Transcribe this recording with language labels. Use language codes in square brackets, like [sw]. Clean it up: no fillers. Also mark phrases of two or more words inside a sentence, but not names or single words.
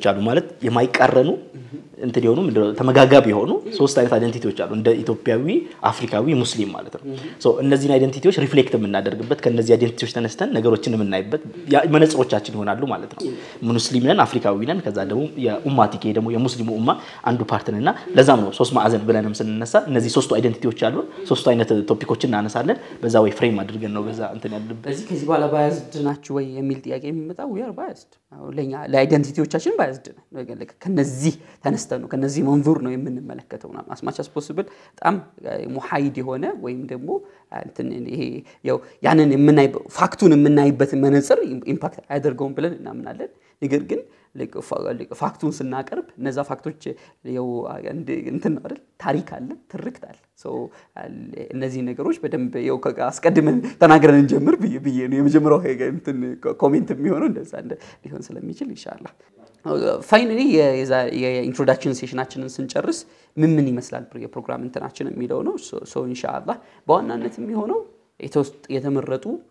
[am] አሉ ማለት የማይቃረኑ እንትን ይሆኑ ተመጋጋቢ ይሆኑ ሶስት አይነት አይደንቲቲዎች አሉ እንደ ኢትዮጵያዊ አፍሪካዊ ሙስሊም ማለት ነው ሶ እነዚህን አይደንቲቲዎች ሪፍሌክት የምናደርግበት ከነዚህ አይደንቲቲዎች ተነስተን ነገሮችን የምናይበት መነጽሮቻችን ይሆናሉ ማለት ነው ሙስሊም ነን አፍሪካዊ ነን ከዛ ደግሞ የኡማቲኬ ደግሞ የሙስሊሙ ኡማ አንዱ ፓርት ነንና ለዛም ነው ሶስት ማዕዘን ብለንም ስንነሳ እነዚህ ሶስቱ አይደንቲቲዎች አሉ ሶስቱ አይነት ቶፒኮችን እናነሳለን በዛ ወይ ፍሬም አድርገን ነው በዛ እንትን ያለበት ከዚህ በኋላ ባያዝድ ናችሁ ወይ የሚል ጥያቄ የሚመጣው [en] we are biased [am] ለኛ ለአይደንቲቲዎቻችን ባያዝድ ነው ከነዚህ ተነስተን ነው ከነዚህ መንዙር ነው የምንመለከተው ነው [en] as much as possible [am] በጣም ሙሐይድ የሆነ ወይም ደግሞ እንትን ይሄ ያው ያንን ፋክቱን የምናይበት መነጽር ኢምፓክት አያደርገውም ብለን እናምናለን ነገር ግን ፋክቱን ስናቀርብ እነዛ ፋክቶች ያው እንትን ነው አይደል ታሪክ አለ ትርክት አለ ሶ እነዚህ ነገሮች በደንብ ያው አስቀድመን ተናግረን እንጀምር ብዬ ነው የመጀመሪያው እንትን ኮሜንት የሚሆነው እንደዛ ሊሆን ስለሚችል ኢንሻአላህ ፋይናሊ የኢንትሮዳክሽን ሴሽናችንን ስንጨርስ ምን ይመስላል የፕሮግራም እንትናችን የሚለው ነው ሶ ኢንሻአላህ በዋናነት የሚሆነው የተመረጡ